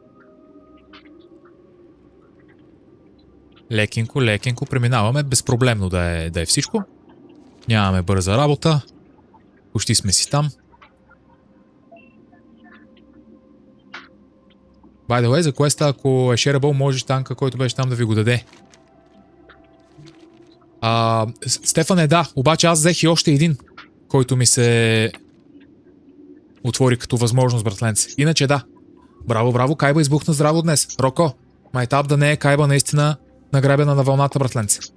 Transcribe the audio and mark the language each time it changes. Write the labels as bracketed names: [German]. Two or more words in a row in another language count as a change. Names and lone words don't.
[Bulgarian] Лекенко преминаваме, безпроблемно да е всичко. Нямаме бърза работа. Почти сме си там. [English] By the way, [Bulgarian] за квеста, ако е shareable, можеш танка, който беше там, да ви го даде. Стефане, да, обаче аз взех и още един, който ми се отвори като възможност, братленце. Иначе да. Браво, Кайба избухна здраво днес. Роко, майтап да не е Кайба наистина награбена на вълната, братленце.